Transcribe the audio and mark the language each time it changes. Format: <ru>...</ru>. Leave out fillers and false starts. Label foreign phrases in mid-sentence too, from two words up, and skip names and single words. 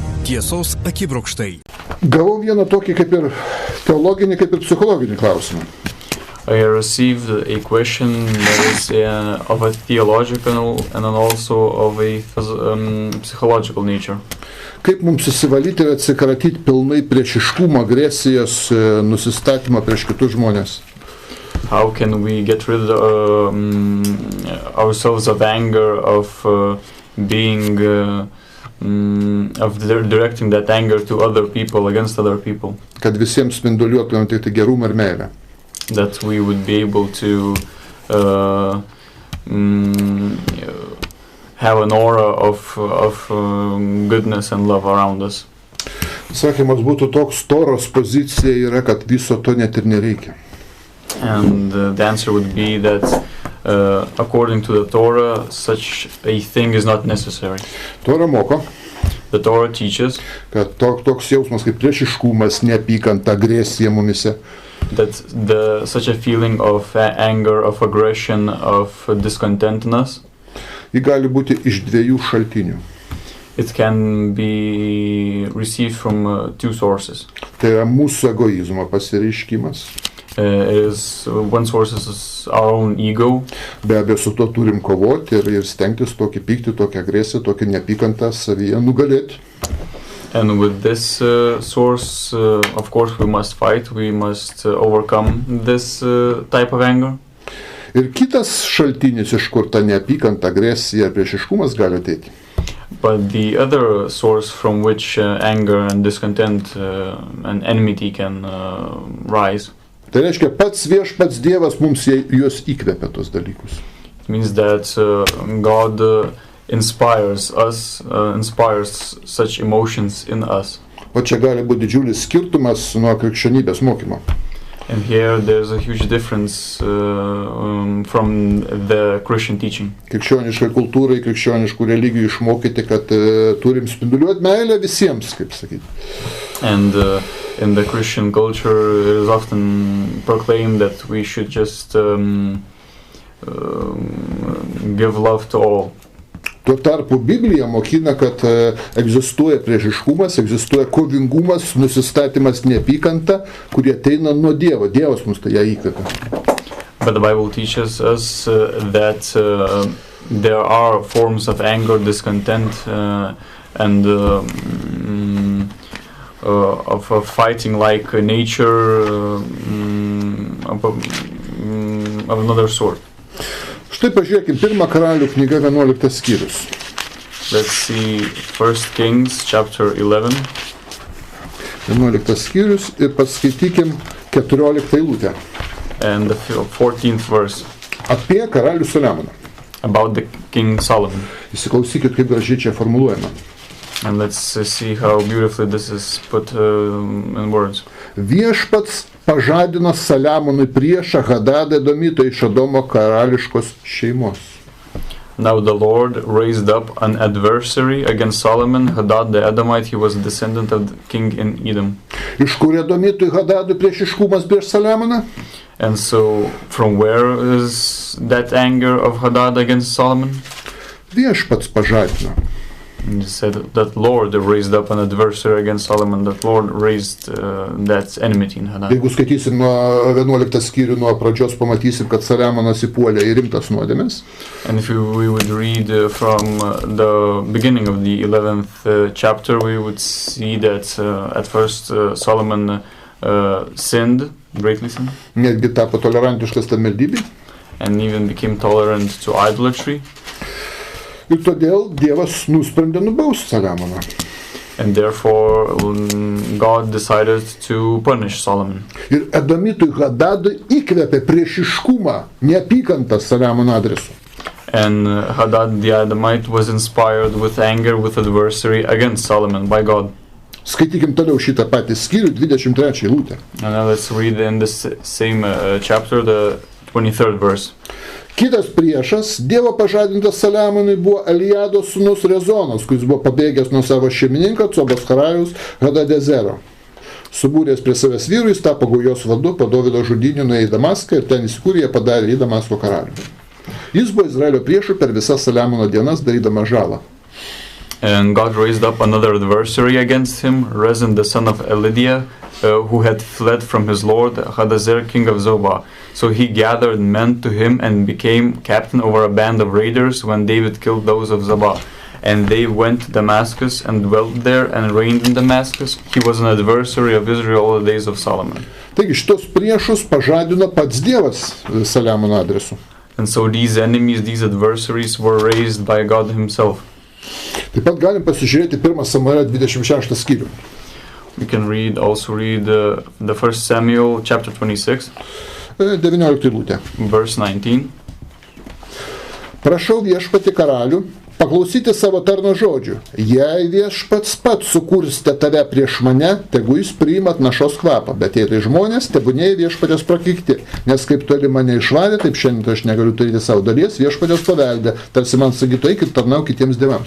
<lt>Tiesos akibrokštai. Gavau vieną tokį kaip ir teologinį, kaip ir psichologinį klausimą.</lt> <en>I received a question that is of a theological and also of a psychological nature.</en> <lt>Kaip mums susivalyti ir atsikratyti pilnai priešiškumą, agresijos, nusistatymą prieš kitus žmonės?</lt> <en>How can we get rid ourselves of anger, of being of directing that anger to other people, against other people?</en> <lt>Kad visiems spinduliuotumėm tik gerumą ir meilę.</lt> <en>That we would be able to have an aura of goodness and love around us.</en> <lt>Sakymas būtų toks, Toros pozicija yra, kad viso to net ir nereikia.</lt> <en>And the answer would be that according to the Torah, such a thing is not necessary.</en> <lt>Tora moko,</lt> <en>The Torah teaches</en> <lt>kad toks jausmas kaip priešiškumas, neapykanta, agresija mumise,</lt> <en>that such a feeling of anger, of aggression, of discontentness,</en> <lt>ji gali būti iš dviejų šaltinių.</lt> <en>it can be received from two sources.</en> <lt>Tai yra mūsų egoizmo pasireiškimas.</lt> <en>One source is our own ego.</en> <lt>Be abejo, su to turim kovoti ir stengtis tokį pyktį, tokią agresiją, tokį neapykantą savyje nugalėti.</lt> <en>And with this source, of course, we must fight, we must overcome this type of anger.</en> <lt>Ir kitas šaltinis, iš kur ta neapykanta, agresija, priešiškumas gali ateiti.</lt> <en>But the other source from which anger and discontent and enmity can rise.</en> <lt>Tai reiškia, pats viešpats Dievas mums juos įkvepia tos dalykus.</lt> <en>It means that God inspires us, inspires such emotions in us.</en> <lt>O čia gali būti didžiulis skirtumas nuo krikščionybės mokymo.</lt> <en>And here there's a huge difference from the Christian teaching.</en> <lt>Krikščioniškai kultūrai, krikščioniškų religijų išmokyti, kad turim spinduliuoti meilę visiems, kaip sakyti.</lt> <en>And in the Christian culture it is often proclaimed that we should just give love to all.</en> <lt>Tuo tarpu Biblija mokina, kad egzistuoja priešiškumas, egzistuoja kovingumas, nusistatymas, neapykanta, kurie ateina nuo Dievo. Dievas mums tai ją įkvepia.</lt> <en>But the Bible teaches us that there are forms of anger, discontent, and of fighting like nature of another sort.</en> <lt>Štai pažiūrėkim, 1 Karalių knyga 11 skyrius.</lt> <en>Let's see 1 Kings chapter 11.</en> <lt>11 skyrius ir paskaitykim 14 eilutę.</lt> <en>And the 14th verse.</en> <lt>Apie karalių Saliamoną.</lt> <en>About the King Solomon.</en> <lt>Įsiklausykit, kaip gražiai čia formuluojama.</lt> <en>And let's see how beautifully this is put in words.</en> <lt>Viešpats pažadino Saliamonui priešą Hadadą Edomitą iš Edomo karališkos šeimos.</lt> <en>Now the Lord raised up an adversary against Solomon, Hadad the Edomite. He was a descendant of the king in Edom.</en> <lt>Iš kur Edomitui Hadadui priešiškumas prieš Saliamoną?</lt> <en>And so from where is that anger of Hadad against Solomon?</en> <lt>Viešpats pažadino.</lt> <en>He said that Lord raised up an adversary against Solomon, that Lord raised that enmity in Hadad.</en> <lt>Jeigu skaitysim nuo 11 skyrių nuo pradžios, pamatysim, kad Saliamonas įpuolė į rimtas nuodėmes.</lt> <en>And if we would read from the beginning of the 11th chapter, we would see that at first Solomon sinned, greatly sinned.</en> <lt>Netgi tapo tolerantiškas ta maldybei.</lt> <en>And even became tolerant to idolatry.</en> <lt>Ir todėl Dievas nusprendė nubausti Saliamoną.</lt> <en>And therefore God decided to punish Solomon.</en> <lt>Ir Edomitui Hadadui įkvėpė priešiškumą, neapykantą Saliamono adresu.</lt> <en>And Hadad the Edomite was inspired with anger, with adversary against Solomon by God.</en> <lt>Skaitykim toliau šitą patį skyrių, 23 eilutę.</lt> <en>And now let's read in this same chapter, the 23rd verse.</en> <lt>Kitas priešas, Dievo pažadintas Saliamonui, buvo Eliado sūnus Rezonas, kuris buvo pabėgęs nuo savo šeimininko, Cobos karaliaus Hadadezero. Subūręs prie savęs vyrų, jis tapo gaujos vadu, po Dovydo žudynių nuėjo į Damaską ir ten įsikūrė, padarė į Damasko karalių. Jis buvo Izraelio priešų per visas Saliamono dienas, darydama žalą.</lt> <en>And God raised up another adversary against him, Rezin the son of Elidiah, who had fled from his lord Hadazer, king of Zobah. So he gathered men to him and became captain over a band of raiders when David killed those of Zobah. And they went to Damascus and dwelt there and reigned in Damascus. He was an adversary of Israel all the days of Solomon.</en> <lt>Taigi šitos priešus pažadino pats Dievas Saliamono adresu.</lt> <en>And so these enemies, these adversaries were raised by God himself.</en> <lt>Taip pat galim pasižiūrėti 1 Samuelio 26 skyrių.</lt> <en>We can also read the 1 Samuel chapter 26,</en> <lt>19 eilutė.</lt> <en>verse 19.</en> <lt>Prašau viešpatį karalių paklausyti savo tarno žodžių. Jei viešpats pats sukurstė tave prieš mane, tegu jis priima našos kvapą, bet jei tai žmonės, tebūnėjai viešpatės prakeikti, nes kaip toli mane išvarė, taip šiandien aš negaliu turėti savo dalies, viešpatės paveldė, tarsi man sakytų, eikit tarnau kitiems dievams.</lt>